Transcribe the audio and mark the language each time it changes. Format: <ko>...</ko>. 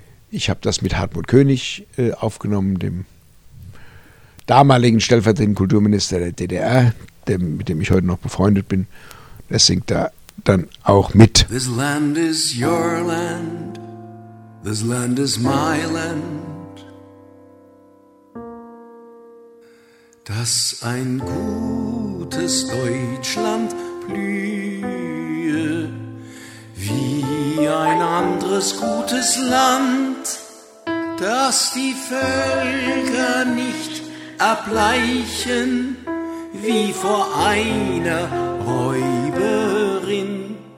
<de>Ich habe das mit Hartmut König aufgenommen, dem damaligen stellvertretenden Kulturminister der DDR, mit dem ich heute noch befreundet bin. Der singt da dann auch mit.</de> <en>This land is your land, this land is my land.</en> <de>Dass ein gutes Deutschland blühe, wie ein anderes gutes Land, dass die Völker nicht erbleichen, wie vor einer Räuberin,</de>